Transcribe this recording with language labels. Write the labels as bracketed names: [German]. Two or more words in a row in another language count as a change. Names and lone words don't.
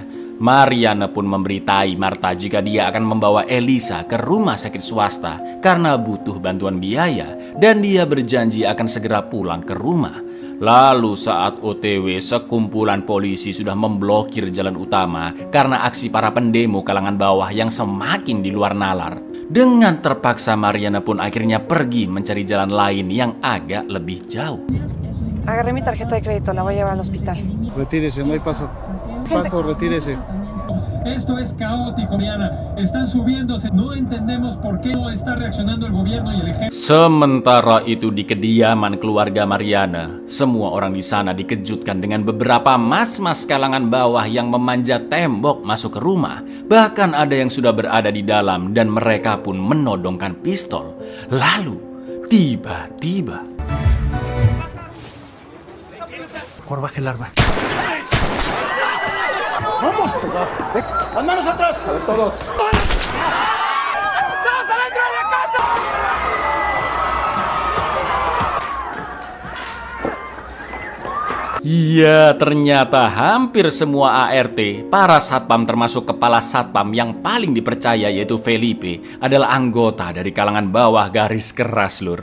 [Indonesian] Mariana pun memberitahu Marta jika dia akan membawa Elisa ke rumah sakit swasta karena butuh bantuan biaya dan dia berjanji akan segera pulang ke rumah. Lalu saat OTW, sekumpulan polisi sudah memblokir jalan utama karena aksi para pendemo kalangan bawah yang semakin di luar nalar. Dengan terpaksa Mariana pun akhirnya pergi mencari jalan lain yang agak lebih jauh. [Spanish] Agarré mi tarjeta de crédito, la voy a llevar al hospital. Retírese, no hay paso. Paso, retírese. Esto es caótico, Mariana. Están subiéndose. No entendemos por qué no está reaccionando el gobierno y el ejército. [Indonesian] Sementara itu di kediaman keluarga Mariana, semua orang di sana dikejutkan dengan beberapa mas-mas kalangan bawah yang memanjat tembok masuk ke rumah. Bahkan ada yang sudah berada di dalam dan mereka pun menodongkan pistol. Lalu tiba-tiba [Spanish] Por baje el arma. ¡Vamos! ¡Las manos atrás! ¡Todos! [Indonesian] Iya, ternyata hampir semua ART, para satpam termasuk kepala satpam yang paling dipercaya yaitu Felipe, adalah anggota dari kalangan bawah garis keras, Lur.